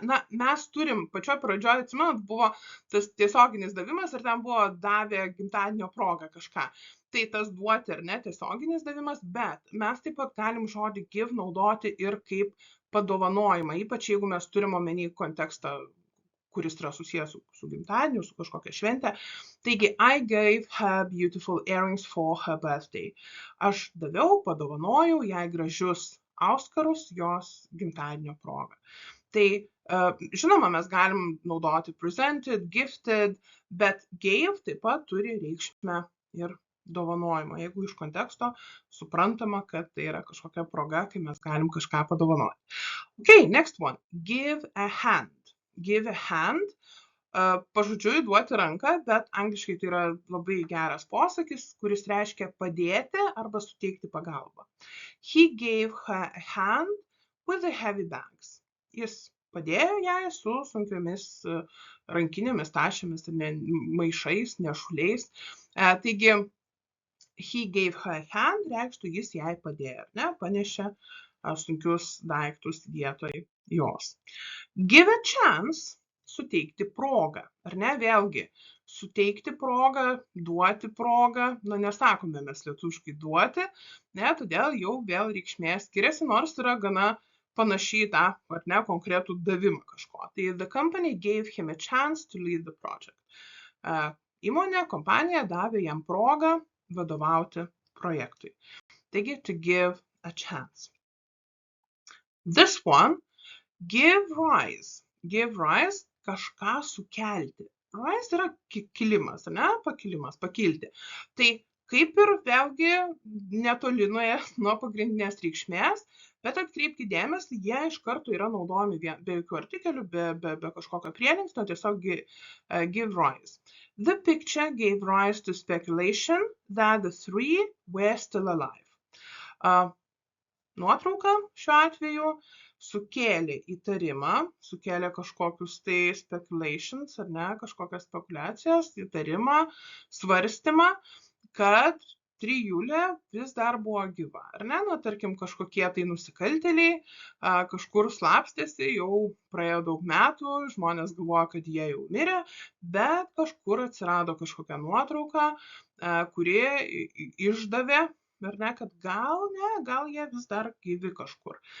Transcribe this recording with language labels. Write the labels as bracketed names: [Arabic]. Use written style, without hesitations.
[Lithuanian] Na, mes turim, pačioj pradžioje, atsimenat, buvo tas tiesioginis davimas ir ten buvo davė gimtadienio progą kažką. Tai tas duoti ar ne tiesioginis davimas, bet mes taip pat galim žodį give naudoti ir kaip padovanojimą, ypač jeigu mes turim omeny kontekstą, kuris yra susijęs su gimtadieniu, su kažkokia švente. Taigi, [English] I gave her beautiful earrings for her birthday. [Lithuanian] Aš daviau, padovanojau jai gražius auskarus jos gimtadienio progą. Tai, žinoma, mes galim naudoti presented, gifted, bet gave taip pat turi reikšmę ir dovanojimą, jeigu iš konteksto suprantama, kad tai yra kažkokia proga, kai mes galim kažką padovanoti. [English] Okay, next one. [Lithuanian] Give a hand. Give a hand. Pažodžiui duoti ranką, bet angliškai tai yra labai geras posakis, kuris reiškia padėti arba suteikti pagalbą. [English] He gave her a hand with the heavy bags. [Lithuanian] Jis padėjo jai su sunkiomis rankinėmis, tašėmis, maišais, nešuliais. Taigi, [English] he gave her a hand [Lithuanian] reikštų jis jai padėjo, ne, panešė sunkius daiktus vietoj jos. Give a chance, suteikti progą, ar ne, vėlgi, suteikti progą, duoti progą, na, nesakome mes lietuviškai duoti, ne, todėl jau vėl reikšmė skiriasi, nors yra gana panašiai tą, ar ne, konkretų davimą kažko. Tai [English] the company gave him a chance to lead the project. [Lithuanian] Įmonė, kompanija davė jam progą vadovauti projektui. Taigi, [English] to give a chance. This one, give rise. [Lithuanian] Give rise, kažką sukelti. Rise yra kilimas, ne, pakilimas, pakilti. Tai kaip ir vėlgi netoli nuo pagrindinės reikšmės, bet atkreipkite dėmesį, jie iš karto yra naudojami be jokių artikelių, be kažkokio prielinksnio, tiesiog give rise. [English] The picture gave rise to speculation that the three were still alive. [Lithuanian] Nuotrauka šiuo atveju sukėlė įtarimą, sukėlė kažkokius tai speculations, ar ne, kažkokias spekulacijas, įtarimą, svarstymą, kad trijulė vis dar buvo gyva, ar ne? Na, tarkim, kažkokie tai nusikaltėliai kažkur slapstėsi, jau praėjo daug metų, žmonės galvoja, kad jie jau mirė, bet kažkur atsirado kažkokia nuotrauka, kuri išdavė, ar ne, kad gal jie vis dar gyvi kažkur.